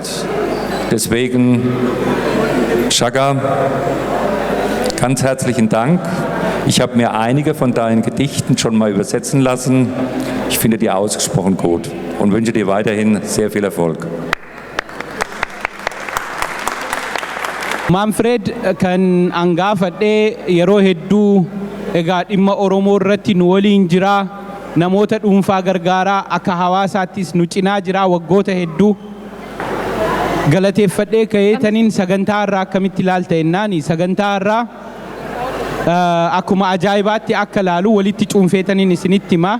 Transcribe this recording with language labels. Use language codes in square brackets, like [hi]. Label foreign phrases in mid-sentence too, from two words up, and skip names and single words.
[de] Deswegen, Shaka, ganz herzlichen Dank. Ich habe mir einige von deinen Gedichten schon mal übersetzen lassen. Ich finde die ausgesprochen gut und wünsche dir weiterhin sehr viel Erfolg. [om] Manfred kan angaafadhee yeroo hedduu egaa dhimma Oromoo irratti nu waliin jira, namoota dhuunfaa gargaaraa akka hawaasaattis nu cinaa jira waggoota hedduu. Galateeffadhee ka'eetaniin sagantaa irraa akkamitti ilaalta jennaani sagantaa irraa akkuma ajaa'ibaatti akka laalu walitti cuunfeetaniin isinitti hima.